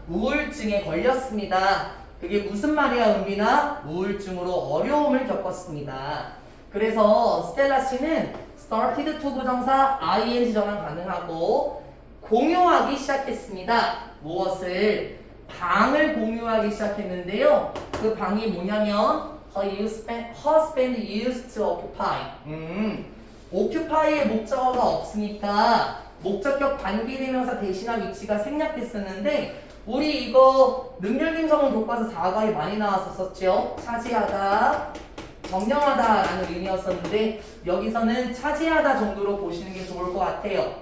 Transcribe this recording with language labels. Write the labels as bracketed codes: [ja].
[ko] 우울증에 걸렸습니다. 그게 무슨 말이야, 은빈아? 우울증으로 어려움을 겪었습니다. 그래서 스텔라 씨는 [en] started to [ko] 부정사 ing 전환 가능하고 공유하기 시작했습니다. 무엇을? 방을 공유하기 시작했는데요. 그 방이 뭐냐면 [en] her husband used to occupy. [ko] occupy의 목적어가 없으니까 목적격 관계대명사 대신한 위치가 생략됐었는데 우리 이거 능률김성은 교과서 4과에 많이 나왔었죠. 차지하다, 점령하다라는 의미였었는데 여기서는 차지하다 정도로 보시는 게 좋을 것 같아요.